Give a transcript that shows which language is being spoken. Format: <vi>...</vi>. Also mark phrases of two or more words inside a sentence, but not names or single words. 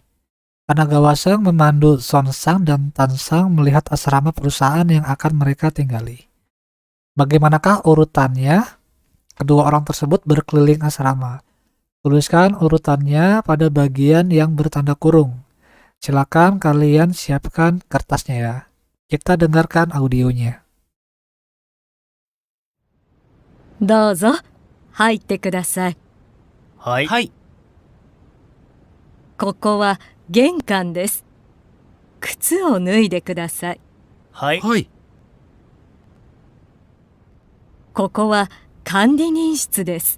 <id>Kanagawaseng memandu Sonsang dan Tansang melihat asrama perusahaan yang akan mereka tinggali. Bagaimanakah urutannya? Kedua orang tersebut berkeliling asrama. Tuliskan urutannya pada bagian yang bertanda kurung. Silakan kalian siapkan kertasnya ya. Kita dengarkan audionya.</id> <ja>どうぞ、入ってください。はい。はい。ここは玄関です。靴を脱いでください。はい。はい。ここは管理人室です。</ja>